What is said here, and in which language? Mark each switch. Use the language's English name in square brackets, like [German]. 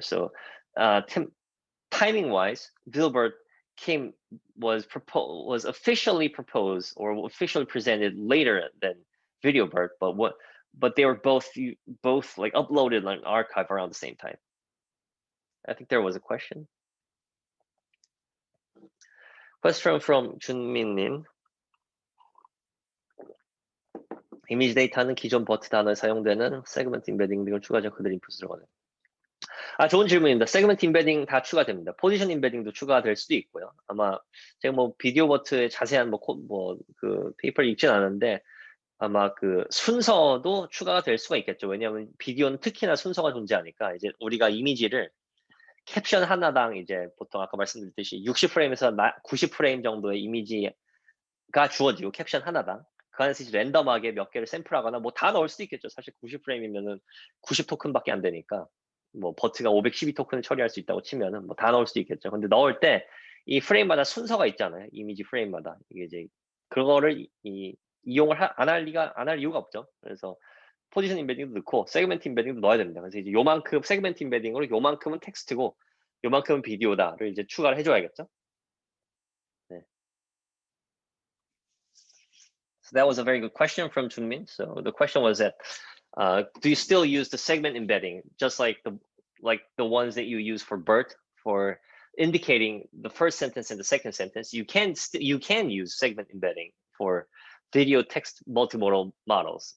[English] So timing-wise, Vilbert was officially proposed or officially presented later than video BERT, but they were both like uploaded on archive around the same time. I think there was a question. Question from 준민님. [Korean] 이미지 데이터는 기존 버트 단어에 사용되는 세그먼트 임베딩 등을 추가하자 그들 인풋을 들어가네. 좋은 질문입니다. 세그먼트 임베딩 다 추가됩니다. 포지션 임베딩도 추가될 수도 있고요. 아마 제가 비디오 버트의 자세한 그 페이퍼를 읽진 않았는데 아마 그 순서도 추가가 될 수가 있겠죠. 왜냐하면 비디오는 특히나 순서가 존재하니까 이제 우리가 이미지를 캡션 하나당 이제 보통 아까 말씀드렸듯이 60프레임에서 90프레임 정도의 이미지가 주어지고 캡션 하나당 그 안에서 이제 랜덤하게 몇 개를 샘플하거나 다 넣을 수도 있겠죠. 사실 90프레임이면은 90 토큰밖에 안 되니까 버트가 512 토큰을 처리할 수 있다고 치면은 다 넣을 수도 있겠죠. 근데 넣을 때 이 프레임마다 순서가 있잖아요. 이미지 프레임마다 이게 이제 그거를 이용을 안 할 이유가 없죠. 그래서 포지션 임베딩도 넣고 세그멘트 임베딩도 넣어야 됩니다. 그래서 이제 요만큼 세그멘트 임베딩으로 요만큼은 텍스트고 요만큼은 비디오다를 이제 추가를 해줘야겠죠. 네. [English] So that was a very good question from Junmin. So the question was that do you still use the segment embedding just like the ones that you use for BERT for indicating the first sentence and the second sentence? You can use segment embedding for video text multimodal models.